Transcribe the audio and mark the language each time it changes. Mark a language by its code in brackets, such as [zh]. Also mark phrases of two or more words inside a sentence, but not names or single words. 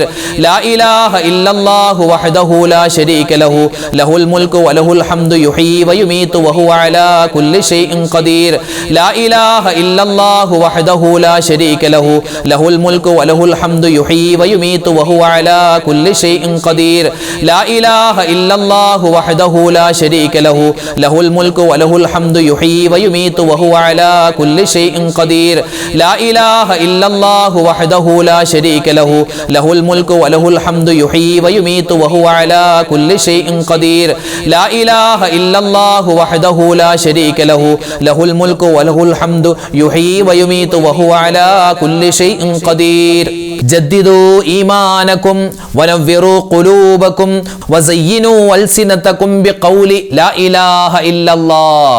[ar] لا إله إلا الله وحده لا شريك له له الملك وله الحمد يحيي ويميت وهو على كل شيء قدير. لا إله إلا الله وحده لا شريك له له الملك وله الحمد يحيي ويميت وهو على كل شيء قدير. لا إله إلا الله وحده لا شريك له له له الملك وله الحمد يحيي ويميت وهو على كل شيء قدير لا إله إلا الله وحده لا شريك له له الملك وله الحمد يحيي ويميت وهو على كل شيء قدير لا إله إلا الله وحده لا شريك له له الملك وله الحمد يحيي ويميت وهو على كل شيء قدير جددوا إيمانكم ونوروا قلوبكم وزينوا ألسنتكم بقول لا إله إلا الله.